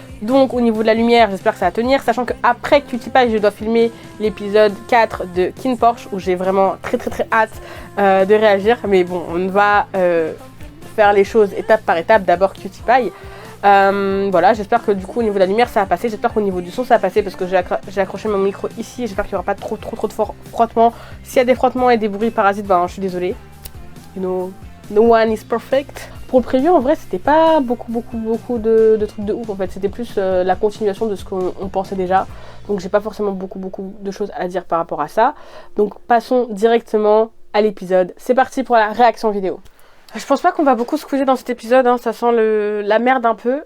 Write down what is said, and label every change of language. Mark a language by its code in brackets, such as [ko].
[fr] Donc au niveau de la lumière, j'espère que ça va tenir. Sachant qu'après Cutie Pie, je dois filmer l'épisode 4 de Kin Porsche, où j'ai vraiment très très très hâte de réagir. Mais bon, on va faire les choses étape par étape. D'abord Cutie Pie. Voilà, j'espère que du coup au niveau de la lumière ça va passer. J'espère qu'au niveau du son ça va passer, parce que j'ai accroché mon micro ici. J'espère qu'il n'y aura pas trop de frottements. S'il y a des frottements et des bruits parasites, ben je suis désolée. [en] You know, no one is perfect. [fr] Pour le preview, en vrai, c'était pas beaucoup de trucs de ouf en fait. C'était plus la continuation de ce qu'on pensait déjà. Donc j'ai pas forcément beaucoup de choses à dire par rapport à ça. Donc passons directement à l'épisode. C'est parti pour la réaction vidéo. Je pense pas qu'on va beaucoup squeezer dans cet épisode, hein. Ça sent la merde un peu.